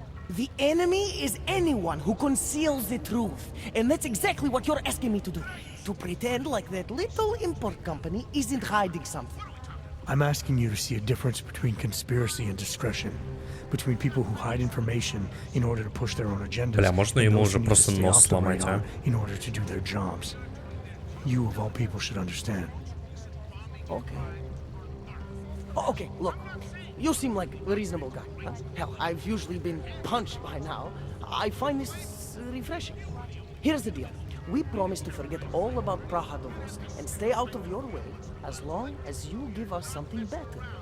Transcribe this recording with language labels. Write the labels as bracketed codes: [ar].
[en] The enemy is anyone who conceals the truth. And that's exactly what you're asking me to do. To pretend like that little import company isn't hiding something. I'm asking you to see a difference between conspiracy and discretion. Between people who hide information in order to push their own agendas. [ru] Бля, можно ему уже просто нос сломать, а? [en] In order to do their jobs. You of all people should understand. Okay. Okay, look. You seem like a reasonable guy. Hell, I've usually been punched by now. I find this refreshing. Here's the deal. We promise to forget all about Prahadovos and stay out of your way as long as you give us something better.